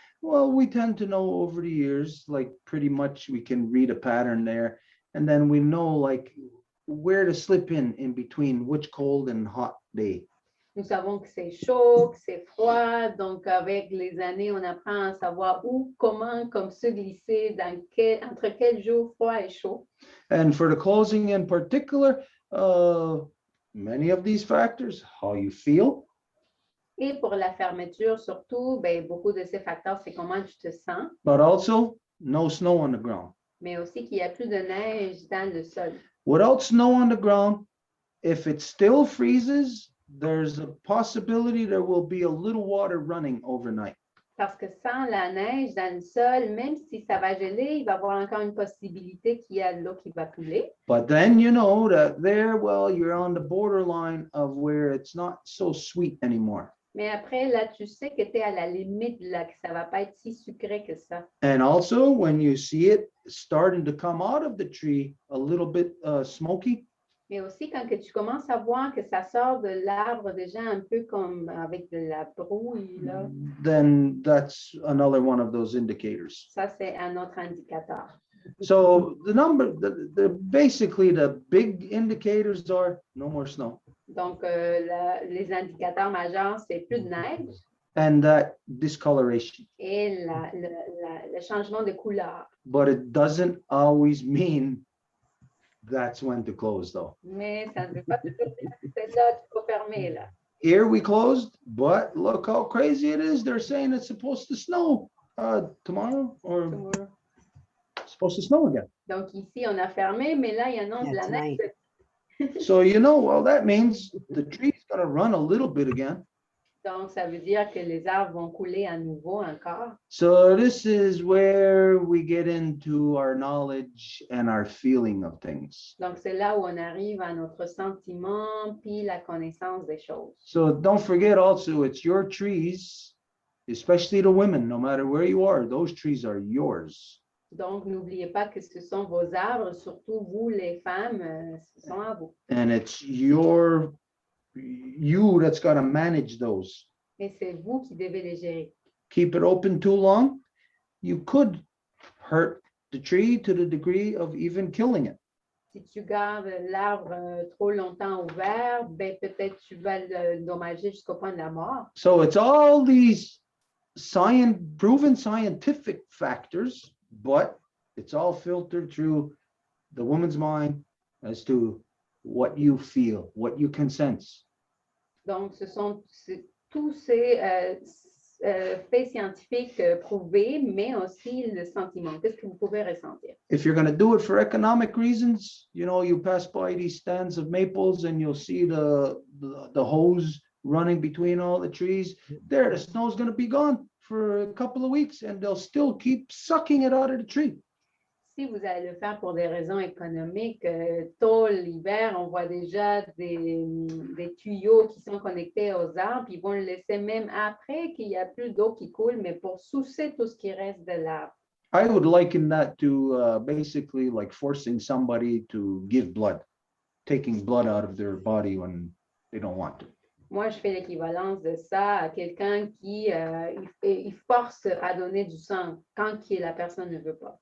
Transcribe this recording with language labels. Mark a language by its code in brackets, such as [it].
[en] Well, we tend to know over the years, like pretty much we can read a pattern there, and then we know like where to slip in between which cold and hot day. [fr] nous savons que c'est chaud, que c'est froid, donc avec les années, on apprend à savoir où, comment, comme se glisser entre quel jour froid et chaud. [en] And for the closing in particular, many of these factors, how you feel, [fr] Et pour la fermeture, surtout, ben, beaucoup de ces facteurs, c'est comment tu te sens, [en] but also no snow on the ground. [fr] mais aussi qu'il n'y a plus de neige dans le sol. [en] Without snow on the ground, if it still freezes, there's a possibility there will be a little water running overnight. [fr] Parce que sans la neige dans le sol, même si ça va geler, il va y avoir encore une possibilité qu'il y a de l'eau qui va couler. [en] But then you know that there, well, you're on the borderline of where it's not so sweet anymore. [fr] Mais après, là, tu sais que tu es à la limite, là, que ça ne va pas être si sucré que ça. [en] And also when you see it starting to come out of the tree a little bit smoky, [fr] Mais aussi, quand que tu commences à voir que ça sort de l'arbre déjà un peu comme avec de la brouille, là, [en] then that's another one of those indicators. [fr] ça, c'est un autre indicateur. [en] So basically the big indicators are no more snow [fr] Donc, les indicateurs majeurs, c'est plus de neige [en] and that discoloration. [fr] et le changement de couleur. [en] But it doesn't always mean that's when to close though. [fr] Mais ça ne veut pas toujours dire que c'est là, tu peux fermer, là. [en] Here we closed, but look how crazy it is. They're saying it's supposed to snow tomorrow or it's supposed to snow again. [fr] Donc, ici, on a fermé, mais là, il annonce de la neige. [en] So, you know, well, that means the tree's gonna run a little bit again. [fr] Donc, ça veut dire que les arbres vont couler à nouveau encore. [en] So this is where we get into our knowledge and our feeling of things. [fr] Donc, c'est là où on arrive à notre sentiment puis la connaissance des choses. [en] So don't forget also, it's your trees, especially the women, no matter where you are, those trees are yours. [fr] Donc, n'oubliez pas que ce sont vos arbres, surtout vous, les femmes, ce sont à vous. [en] And it's you that's got to manage those. [fr] Et c'est vous qui devez les gérer. [en] Keep it open too long, you could hurt the tree to the degree of even killing it. [fr] Si tu gardes l'arbre trop longtemps ouvert, ben, peut-être tu vas l'endommager jusqu'au point de la mort. [en] So it's all these proven scientific factors, but it's all filtered through the woman's mind as to what you feel, what you can sense. [fr] Donc, ce sont tous ces faits scientifiques prouvés, mais aussi le sentiment. Qu'est-ce que vous pouvez ressentir? [en] If you're going to do it for economic reasons, you know, you pass by these stands of maples and you'll see the hose running between all the trees. There, the snow's going to be gone for a couple of weeks and they'll still keep sucking it out of the tree. [fr] Si vous allez le faire pour des raisons économiques, tôt l'hiver, on voit déjà des tuyaux qui sont connectés aux arbres, ils vont le laisser même après qu'il n'y a plus d'eau qui coule, mais pour soucer tout ce qui reste de l'arbre. [en] I would liken that to basically like forcing somebody to give blood, taking blood out of their body when they don't want to. [fr] Moi, je fais l'équivalence de ça à quelqu'un qui il force à donner du sang quand la personne ne veut pas.